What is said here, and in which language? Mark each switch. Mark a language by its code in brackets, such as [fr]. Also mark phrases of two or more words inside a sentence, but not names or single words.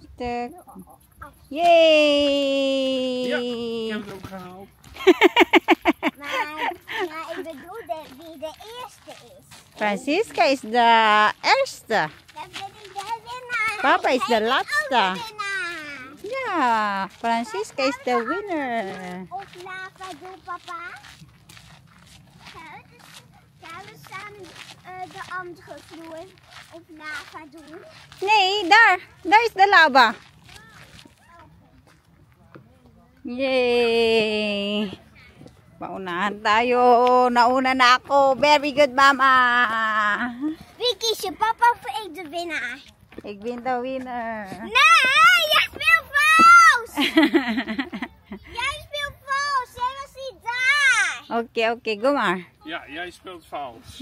[nl] Stuk. Yay! Ja, ik heb het ook gehaald. Maar ik bedoel wie de eerste is. Francisca is de eerste. Dan ben ik de winnaar. Papa is de En ik ook laatste. de winnaar. [en] Ja, Francisca is the winner. [nl] Of lava doen, papa? Gaan we samen de andere vloer of lava doen? Nee, daar. Daar is de lava. Yay! [tl] Paunahan tayo. Nauna na ako. [en] Very good, mama. [nl] Wie kies je, papa of ik de winnaar? Ik ben de winner. Nee, jij speelt vals! Jij speelt vals, jij was niet daar. Oké, go maar. Ja, jij speelt vals.